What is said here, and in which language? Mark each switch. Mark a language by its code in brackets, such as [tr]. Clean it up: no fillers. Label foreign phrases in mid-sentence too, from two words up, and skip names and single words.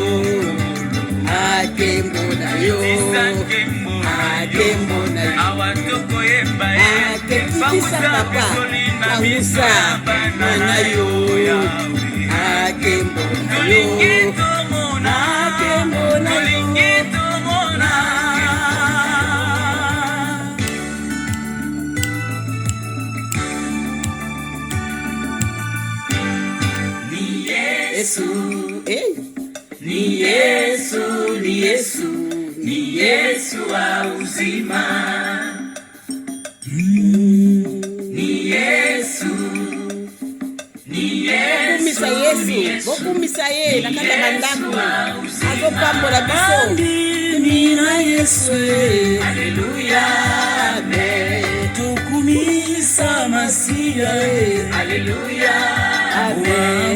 [ln] akembo na yo akembo na yo awa tokoyemba ye akekitisa papa angusa na yo akembo na yo akembo na yo [sw] Yesu, ni Yesu, ni Yesu, ni Yesu wa uzima. Ni Yesu, ni Yesu, [ln] bokumisa ye na kanda bandako azopambola biso na Yesu, haleluya, amen. [sw] Tukumisa Masia, haleluya, amen.